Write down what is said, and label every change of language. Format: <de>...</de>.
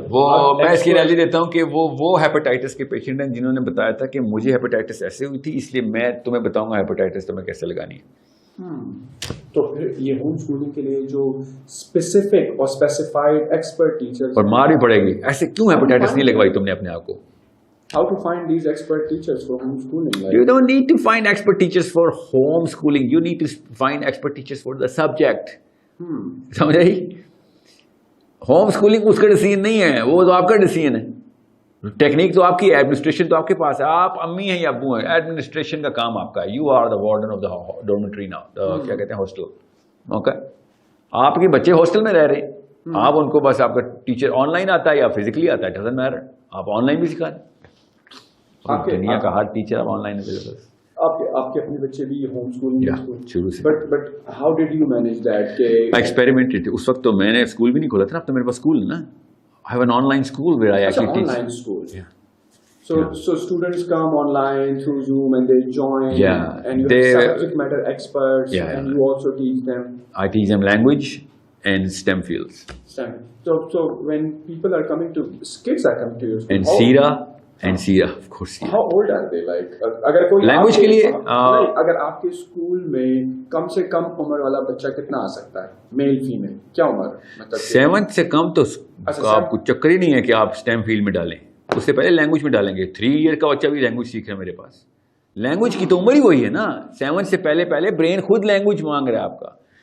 <hi>वो मैं इसकी एनालॉजी देता हूँ कि वो हेपेटाइटिस के पेशेंट हैं जिन्होंने बताया था कि मुझे हेपेटाइटिस ऐसे हुई थी, इसलिए मैं तुम्हें बताऊंगा हेपेटाइटिस तुम्हें कैसे लगानी है। तो फिर ये होम स्कूलिंग के लिए जो स्पेसिफिक और स्पेसिफाइड एक्सपर्ट टीचर्स, और मार भी पड़ेगी, ऐसे क्यों हेपेटाइटिस नहीं लगवाई तुमने अपने आप को?</hi> <en>How to find these expert teachers for homeschooling? Like, you don't need to find expert teachers for homeschooling. You need to find expert teachers for the subject.</en> <hi>समझ आई? होम स्कूलिंग उसका डिसीजन नहीं है, वो तो आपका डिसीजन है। Technique तो आपकी है, एडमिनिस्ट्रेशन तो आपके पास है। आप अम्मी हैं या अब्बू हैं, एडमिनिस्ट्रेशन का काम आपका है।</hi> <en>you are the warden of the dormitory now,</en> <hi>क्या कहते हैं, हॉस्टल। ओके, आपके बच्चे हॉस्टल में रह रहे हैं, आप उनको बस, आपका टीचर ऑनलाइन आता है या फिजिकली आता है,</hi> <en>doesn't matter,</en> <hi>आप ऑनलाइन भी सिखा दें। दुनिया का हर टीचर अब ऑनलाइन अवेलेबल। आपके अपने बच्चे भी होम स्कूलिंग शुरू से,</hi> <en>But how did you manage that? के experimented.</en> <hi>उस वक्त तो मैंने स्कूल भी नहीं खोला था, अब तो मेरे पास स्कूल है ना।</hi> <en>I have an online school where I actually teach. Online school. Yeah. So students come online through Zoom and they join. Yeah. And you have subject matter experts. Yeah. And you also teach them. I teach them language and STEM fields. STEM. So when people are coming to, kids are coming to your school. And Sira, of course. Sira. How old are they?</en> <hi>Like, अगर कोई</hi> <en>language के लिए</en> <hi>अगर आपके school में कम से कम उम्र वाला बच्चा कितना आ सकता है, मेल फीमेल, क्या उम्र? मतलब 7th से कम तो आपको चक्कर ही नहीं है कि आप स्टेम फील्ड में डालें, उससे पहले लैंग्वेज में डालेंगे। 3 ईयर का बच्चा भी लैंग्वेज सीख रहा है मेरे पास। लैंग्वेज की तो उम्र ही वही है ना, 7 से पहले ब्रेन खुद लैंग्वेज मांग रहा है आपका।</hi>